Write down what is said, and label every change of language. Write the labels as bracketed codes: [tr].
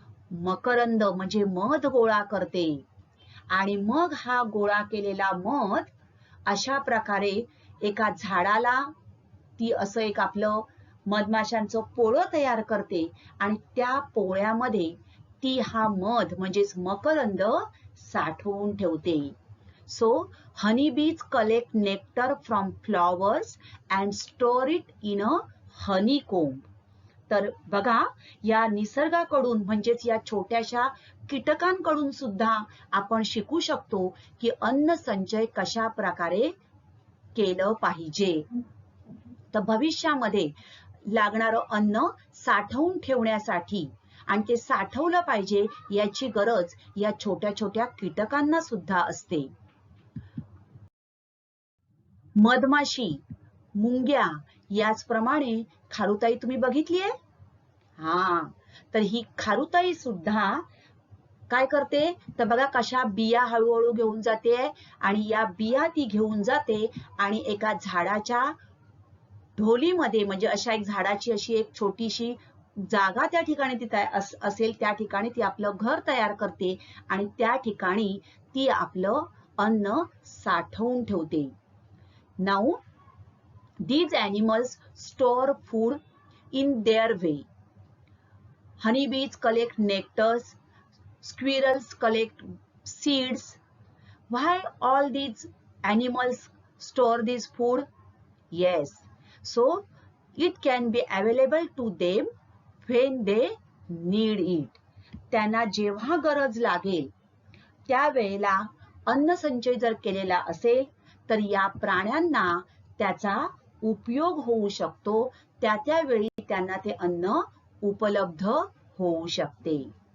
[mr] मकरंद म्हणजे मध गोळा करते आणि मग हा गोळा केलेला मध अशा प्रकारे एका झाडाला ती असं एक आपलं मधमाशांचं पोळं तयार करते आणि त्या पोळ्यामध्ये ती हा मध म्हणजेच मकरंद साठवून ठेवते. [en] So honeybees collect nectar from flowers and store it in a honeycomb. [mr] तर बघा, या निसर्गाकडून म्हणजेच या छोट्याशा कीटकांकडून सुद्धा आपण शिकू शकतो की अन्न संचय कशा प्रकारे केलं पाहिजे. तर भविष्यामध्ये लागणारं अन्न साठवून ठेवण्यासाठी आणि ते साठवलं पाहिजे याची गरज या छोट्या छोट्या कीटकांना सुद्धा असते. मधमाशी, मुंग्या याचप्रमाणे खारुताई तुम्ही बघितलीये? हा, तर ही खारुताई सुद्धा काय करते तर बघा कशा बिया हळूहळू घेऊन जाते आणि या बिया ती घेऊन जाते आणि एका झाडाच्या ढोलीमध्ये म्हणजे अशा एक झाडाची अशी एक छोटीशी जागा त्या ठिकाणी ती असेल त्या ठिकाणी ती आपलं घर तयार करते आणि त्या ठिकाणी ती आपलं अन्न साठवून ठेवते. [en] Now these animals store food in their way. Honeybees collect nectars, squirrels collect seeds. Why all these animals store this food? Yes, so it can be available to them when they need it. [mr] त्यांना जेव्हा गरज लागेल त्यावेळेला अन्न संचय जर केलेला असेल तर या प्राण्यांना त्याचा उपयोग होऊ शकतो. त्यावेळी त्यांना ते अन्न उपलब्ध होऊ शकते.